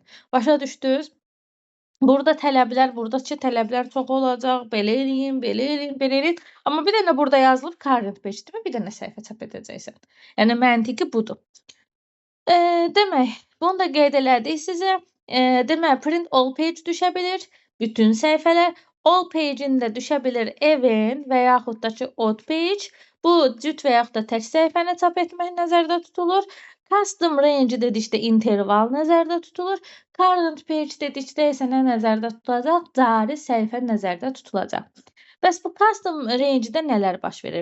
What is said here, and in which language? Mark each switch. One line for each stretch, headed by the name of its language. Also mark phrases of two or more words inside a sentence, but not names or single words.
Azerbaijani: Başa düşdünüz? Burada tələblər, buradakı tələblər çox olacaq. Belə eləyin, belə eləyin, belə eləyin. Amma bir dənə burada yazılıb
English: current page,
Azerbaijani: demə bir dənə səhifə çap edəcəksən. Yəni məntiqi budur. Demək, bunu da qeyd elədik sizə. Demək,
English: print all page
Azerbaijani: düşə bilir, bütün səhifələr.
English: All page-
Azerbaijani: in də düşə bilir event və yaxud da ki,
English: odd page.
Azerbaijani: Bu, cüt və yaxud da tək səhifəni çap etmək nəzərdə tutulur.
English: Custom range
Azerbaijani: dedikdə interval nəzərdə tutulur.
English: Current page
Azerbaijani: dedikdə isə nə nəzərdə tutulacaq? Cari səhifə nəzərdə tutulacaq. Bəs bu
English: custom range-
Azerbaijani: də nələr baş verir?